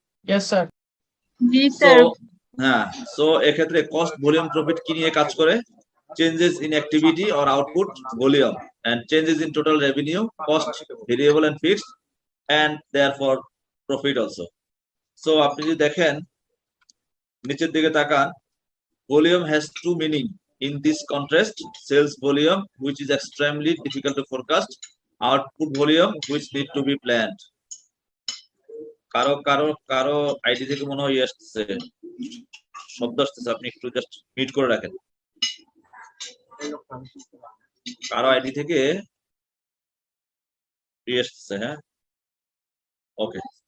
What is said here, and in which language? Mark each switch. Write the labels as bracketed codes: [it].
[en] Yes, sir. [bn] জি [en] so [bn] sir. [en] হ্যাঁ, সো [bn] এক্ষেত্রে [en] cost volume profit [bn] কি নিয়ে কাজ করে? [en] Changes in activity or output volume and changes in total revenue, cost variable and fixed and therefore profit also. So [bn] আপনি যদি দেখেন নিচের দিকে তাকান, [en] volume has two meaning in this contrast: sales volume, which is extremely difficult to forecast; output volume, which need to be planned. [bn] কারো কারো কারো ID থেকে মনে হয় আসছে, শব্দ আসতেছে, আপনি একটু জাস্ট মিউট করে রাখেন। কারো আইডি থেকে আসতেছে, হ্যাঁ, ওকে।